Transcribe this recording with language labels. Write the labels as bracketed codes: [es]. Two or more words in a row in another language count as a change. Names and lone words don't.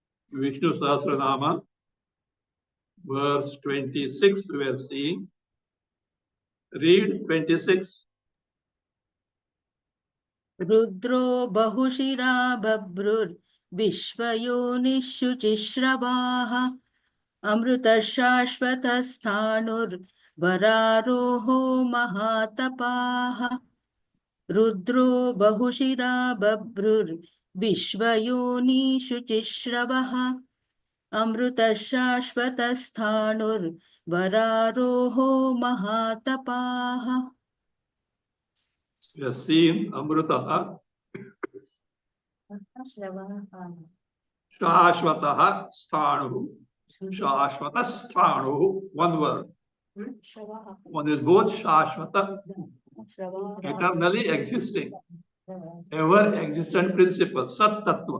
[en] Vishnu Sahasranama, verse 26 we are seeing. Read 26. [sa] रुद्रो बहुशिरा बभ्रुर् विश्वयोनिःशुचिश्रवाः अमृतः शाश्वतस्थाणुर् वरारोहो महातपाः. रुद्रो बहुशिरा बभ्रुर् विश्वयोनिःशुचिश्रवाः अमृतः शाश्वतस्थाणुर् वरारोहो महातपाः. [en] We have seen [sa] अमृतः, शाश्वतः स्थाणुः, शाश्वत स्थाणुः, [en] one word. One is both Shashvata, eternally existing, ever existent principle, [sa] सत् तत्त्व.